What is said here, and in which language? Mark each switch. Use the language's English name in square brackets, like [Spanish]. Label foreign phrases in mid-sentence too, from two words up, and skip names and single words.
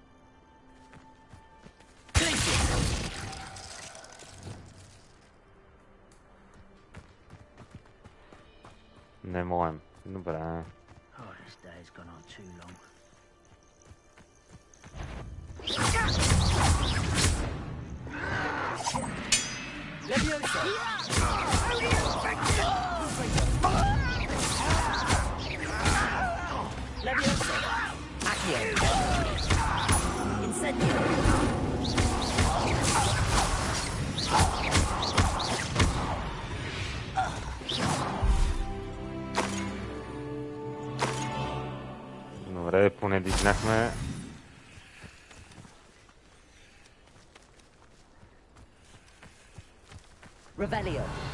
[Bulgarian] Не можем. Добре. [English] Oh, this day's gone on too long. [Latin] Leviosa. Accio. Incendio. [Bulgarian] Добре, поне дигнахме. [Latin] Revelio.